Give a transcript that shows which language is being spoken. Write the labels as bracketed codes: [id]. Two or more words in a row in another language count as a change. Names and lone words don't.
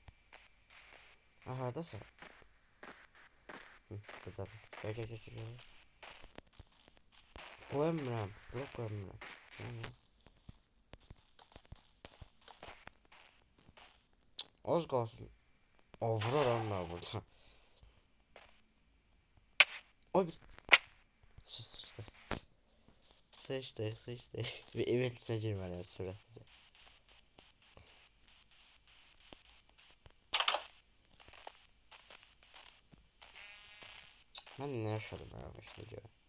[az] Haradasın? Buradadır. Gəl. Qoyamıram, blok qoyamıram. Az qalsın. [tr] Vuraram ben burada. Oy, sıçtık. Bir evin içine girmeliyim sürekli. Ben ne yaşadım ya başlayacağım.